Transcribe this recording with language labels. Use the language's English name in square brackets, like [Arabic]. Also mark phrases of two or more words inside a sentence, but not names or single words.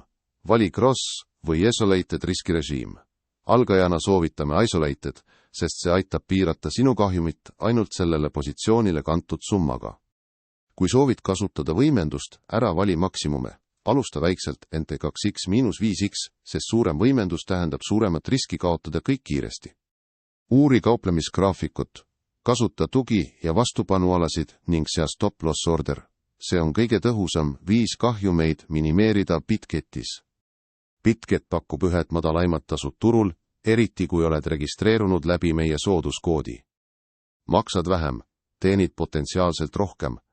[Estonian] Vali cross või isolated riskirežiim. Algajana soovitame isolated, sest see aitab piirata sinu kahjumit ainult sellele positsioonile kantud summaga. Kui soovid kasutada võimendust, ära vali maksimume. Alusta väikselt NT2X-5X, sest suurem võimendus tähendab suuremat riski kaotada kõik kiiresti. Uuri kauplemisgraafikut. Kasuta tugi- ja vastupanualasid ning sea [English] stop-loss order. [Estonian] See on kõige tõhusam viis kahjumeid minimeerida Bitgetis. Bitget pakub ühed madalaimat tasud turul, eriti kui oled registreerunud läbi meie sooduskoodi. Maksad vähem, teenid potentsiaalselt rohkem,